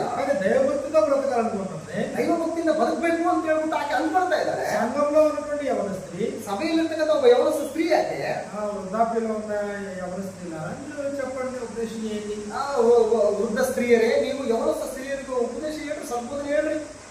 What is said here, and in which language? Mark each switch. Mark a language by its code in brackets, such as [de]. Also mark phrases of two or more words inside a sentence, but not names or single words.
[te] కానీ దైవభక్తితో బ్రతకాలనుకుంటుంది, [kn] ದೈವ ಭಕ್ತಿಯಿಂದ ಬದುಕಬೇಕು ಅಂತ ಹೇಳ್ಬಿಟ್ಟು ಆಕೆ ಅನ್ಕೊಳ್ತಾ ಇದ್ದಾರೆ. [te] సంఘంలో ఉన్నటువంటి యవన స్త్రీ, [kn] ಸಭೆಯಲ್ಲಿರ್ತಕ್ಕಂಥ ಒಬ್ಬ ಯವನಸ್ಥ ಸ್ತ್ರೀ ಆಕೆ [te] వృద్ధాప్యంలో ఉన్న యవన స్త్రీలారా మీరు చెప్పండి, ఉపదేశం చేయండి. [kn] ವೃದ್ಧ ಸ್ತ್ರೀಯರೇ, ನೀವು ಯವನಸ್ಥ ಸ್ತ್ರೀಯರಿಗೆ ಉಪದೇಶ ಹೇಳ್ರಿ, ಸಂಬೋಧನೆ ಹೇಳ್ರಿ.